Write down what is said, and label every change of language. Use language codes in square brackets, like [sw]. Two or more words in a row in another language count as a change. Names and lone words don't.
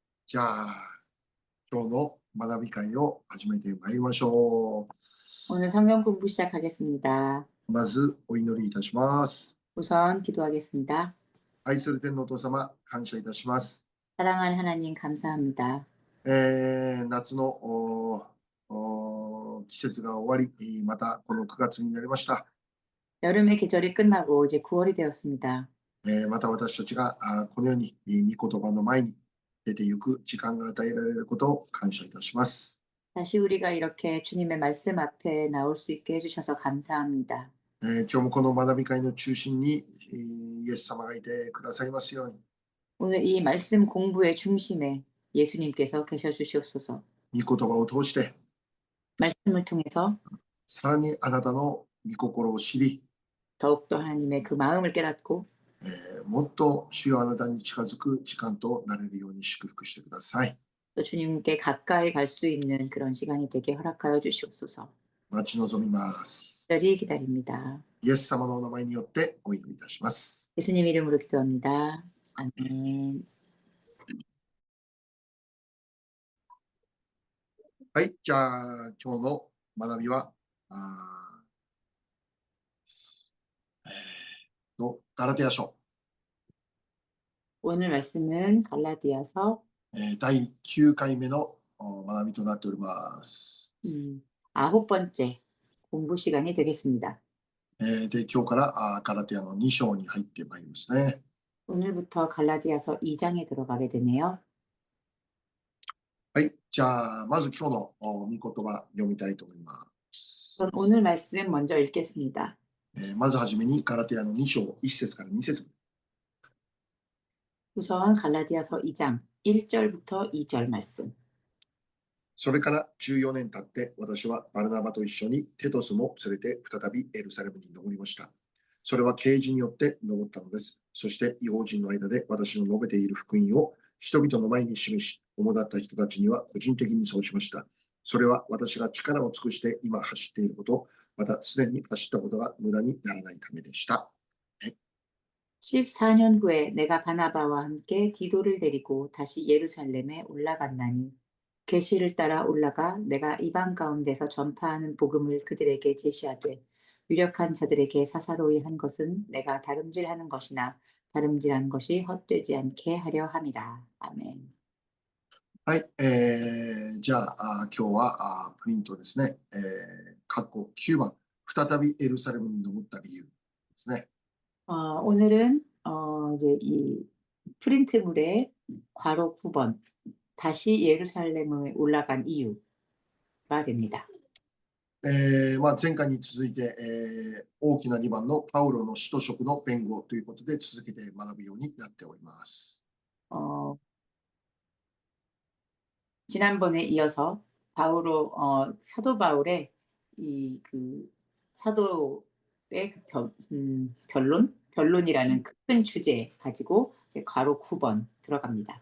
[ja] じゃあ、今日の学び会を始めてまいりましょ [ko] 오늘 성경 공부 시작하겠습니다. [ja] う。まず、お祈りいたします。 [ko] 우선 기도하겠습니다. [ja] 愛する天のお父様、感謝いたします。 [ko] 사랑하는 하나님 감사합니다. [ja] 夏の季節が終わり、またこの9月になりました。 [ko] 여름의 계절이 끝나고 이제 9월이 되었습니다. [ja] また私たちがこのように御言葉の前に出てゆく時間が与えられることを感謝いたします。 [ko] 다시 우리가 이렇게 주님의 말씀 앞에 나올 수 있게 해주셔서 감사합니다. [ja] 今日もこの学び会の中心にイエス様がいてくださいますように、 [ko] 오늘 이 말씀 공부의 중심에 예수님께서 계셔 주시옵소서. [ja] 御言葉を通して [ko] 말씀을 통해서 [ja] さらにあなたの御心を知り、 [ko] 더욱더 하나님의 그 마음을 깨닫고 [ja] もっと主よあなたに近づく時間となれるように祝福してください。 [ko] 또 주님께 가까이 갈 수 있는 그런 시간이 되게 허락하여 주시옵소서. [ja] 待ち望みます。 [ko] 특별히 기다립니다. [ja] イエス様のお名前によってお祈りいたします。 [ko] 예수님 이름으로 기도합니다. 아멘. [ja] はい、じゃあ今日の学びは、あガラテヤ書、 [ko] 오늘 말씀은 갈라디아서 [ja] 第9回目の学びとなっております。 [ko] 9번째 공부 시간이 되겠습니다. [ja] で、今日からガラテヤの2章に入ってまいりますね。 [ko] 오늘부터 갈라디아서 2장에 들어가게 되네요. [ja] はい、じゃあまず今日の御言葉読みたいと思います。 [ko] 그럼 오늘 말씀 먼저 읽겠습니다. [ja] まずはじめにガラテヤの2章1節から2節。 [ko] 우선 갈라디아서 2장 1절부터 2절 말씀. [ja] それから14年経って私はバルナバと一緒にテトスも連れて再びエルサレムに登りました。それは啓示によって登ったのです。そして異邦人の間で私の述べている福音を人々の前に示し、主だった人たちには個人的にそうしました。それは私が力を尽くして今走っていること、またすでに走ったことが無駄にならないためでした。 [ko] 14년 후에 내가 바나바와 함께 디도를 데리고 다시 예루살렘에 올라갔나니 계시를 따라 올라가 내가 이방 가운데서 전파하는 복음을 그들에게 제시하되 유력한 자들에게 사사로이 한 것은 내가 다름질하는 것이나 다름질한 것이 헛되지 않게 하려 함이라. 아멘. [ja] はい、じゃあ、今日はプリントですね。括弧9番、再びエルサレムに登った理由ですね。 [ko] 오늘은 이제 이 프린트물에 괄호 9번 다시 예루살렘에 올라간 이유가 됩니다. [ja] 前回に続いて、大きな2番のパウロの使徒職の弁護ということで続けて学ぶようになっております。 [ko] 지난번에 이어서 사도 바울의 이 그 사도의 변론이라는 큰 주제 가지고 이제 괄호 9번 들어갑니다.